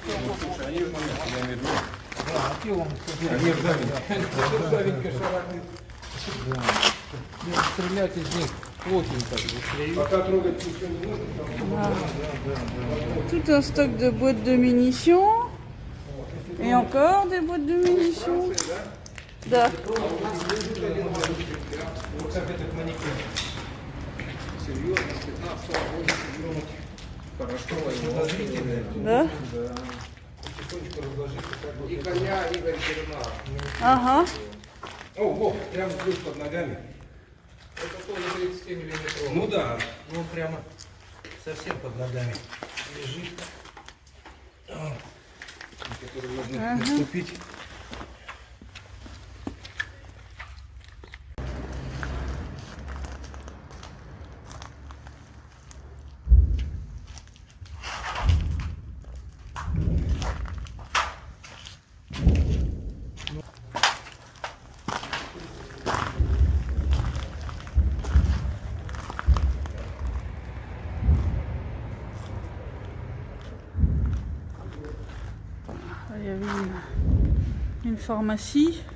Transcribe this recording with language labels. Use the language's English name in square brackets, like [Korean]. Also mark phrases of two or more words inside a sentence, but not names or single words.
[French] Tout un stock de boîtes de munitions. Et encore des boîtes de munitions. [Russian] Да. Да? Ага. О, вот, прямо здесь под ногами. Это тоже 37 миллиметров. Ну да, ну прямо совсем под ногами лежит. Который можно наступить. [French] Il y avait une pharmacie.